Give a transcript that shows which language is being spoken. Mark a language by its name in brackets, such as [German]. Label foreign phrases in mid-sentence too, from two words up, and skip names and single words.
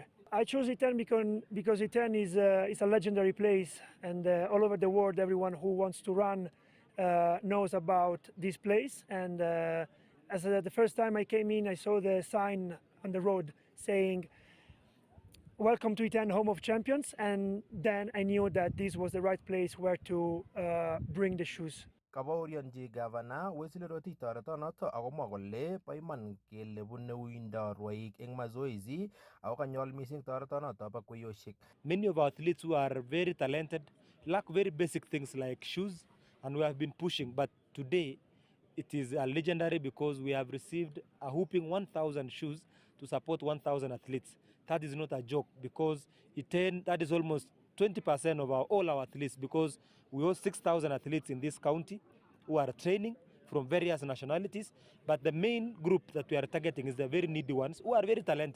[English] I chose Iten because Iten is a legendary place, and all over the world everyone who wants to run knows about this place. And as the first time I came in, I saw the sign on the road saying, "Welcome to Iten, home of champions," and then I knew that this was the right place where to bring the shoes. [Kalenjin] Kabaorionji Gavana Wesley Rotich toretonoto akomwa kole bo iman kele bune uindo rwoik eng mazoezi ako kanyol mising toretonoto bo kuyosiek. [English] Many of our athletes who are very talented lack very basic things like shoes, and we have been pushing, but today it is legendary because we have received a whooping 1,000 shoes to support 1,000 athletes. That is not a joke, because that is almost 20% of all our athletes, because we host 6,000 athletes in this county who are training from various nationalities, but the main group that we are targeting is the very needy ones who are very talented.